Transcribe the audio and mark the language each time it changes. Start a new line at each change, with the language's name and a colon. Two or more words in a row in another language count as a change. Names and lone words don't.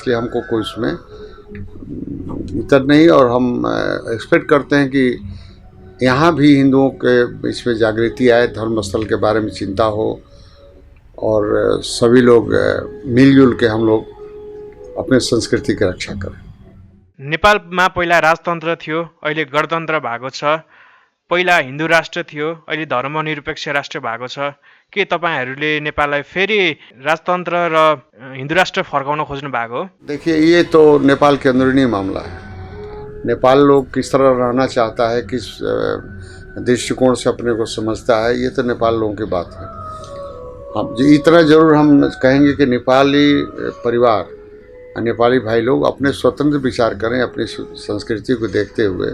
Hindi: इसलिए हमको कोई उसमें इतर नहीं, और हम एक्सपेक्ट करते हैं कि यहाँ भी हिंदुओं के इसमें जागृति आए, धर्मस्थल के बारे में चिंता हो और सभी लोग मिलजुल के हम लोग अपने संस्कृति की रक्षा करें।
Nepali: नेपालमा पहिला राजतन्त्र थियो, अहिले गणतन्त्र भएको छ। पहिला हिन्दू राष्ट्र थियो, अहिले धर्मनिरपेक्ष राष्ट्र भएको छ। के तपाईहरूले नेपाललाई फेरि राजतन्त्र र हिन्दू राष्ट्र फर्काउन खोज्नु भएको हो?
Hindi: देखिए, ये तो नेपाल के अंदरूनी मामला है। नेपाल लोग किस तरह रहना चाहता है, किस दृष्टिकोण से अपने को समझता है, ये तो नेपाल लोगों की बात है। हम इतना ज़रूर हम कहेंगे कि नेपाली परिवार, नेपाली भाई लोग अपने स्वतंत्र विचार करें अपनी संस्कृति को देखते हुए।